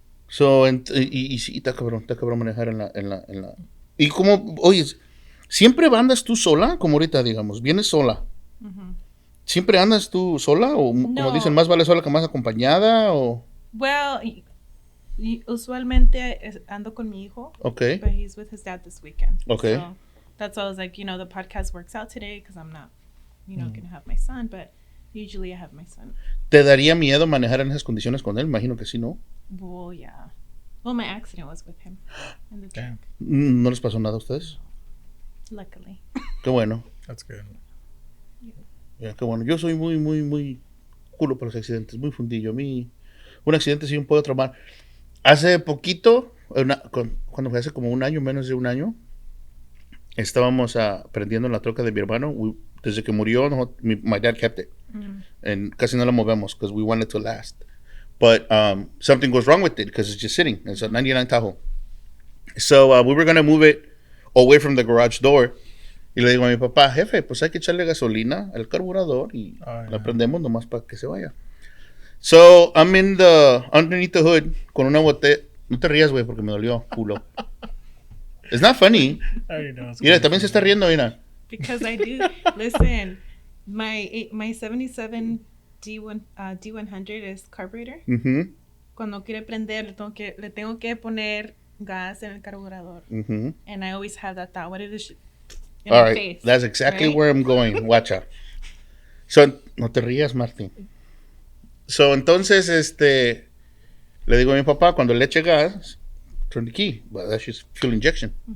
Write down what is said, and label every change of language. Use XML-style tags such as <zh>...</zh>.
<es>So, y sí, está cabrón manejar en la. Y como, oye, ¿siempre andas tú sola? Como ahorita, digamos, ¿vienes sola? Mhm. ¿Siempre andas tú sola? O como No. dicen, más vale sola que más acompañada, o... Well, usualmente ando con mi hijo,</es> <en>Okay. but he's with his dad this weekend. Okay. So that's why I was like, the podcast works out today because I'm not, going to have my son, but usually I have my son.</en> <es>¿Te daría miedo manejar en esas condiciones con él? Imagino que sí, ¿no?</es> <en>Well, yeah. Well, my accident was with him in the truck, Damn,</en> <es>¿No les pasó nada a ustedes?</es> <en>luckily.</en> <es>Qué bueno.</es> <en>that's good.</en> <es>Ya, qué bueno. Yo soy muy, muy, muy culo para los accidentes, muy fundillo. A mí, un accidente sí me puede traumar. Hace poquito, cuando fue hace como un año, menos de un año, estábamos prendiendo la troca de mi hermano. Desde que murió,</es> <en>my dad kept it. And</en> <es>casi no la movemos</es> <en>because we want it to last. But something goes wrong with it because it's just sitting. It's a 99 Tahoe. So we were going to move it away from the garage door.</en> <es>Y le digo a mi papá, jefe, pues hay que echarle gasolina al carburador y la prendemos nomás para que se vaya.</es> <en>So I'm underneath the hood</en> <es>con una botella. No te rías, güey, porque me dolió, culo.</es> <en>It's not funny. I already know.</en> <es>Mira, también se está riendo, mira.</es> <en>Because I do. Listen, my 77 D100 es carburetor. Mhm.</en> <es>Cuando quiere prender, le tengo que poner gas en el carburador. Mhm.</es> <en>And I always have that thought, what if this in All my right, face? that's exactly right? where I'm going. Watch out. So,</en> <es>no te rías, Martín. So, entonces, le digo a mi papá, cuando le eche gas,</es> <en>turn the key. Well, that's just fuel injection.</en>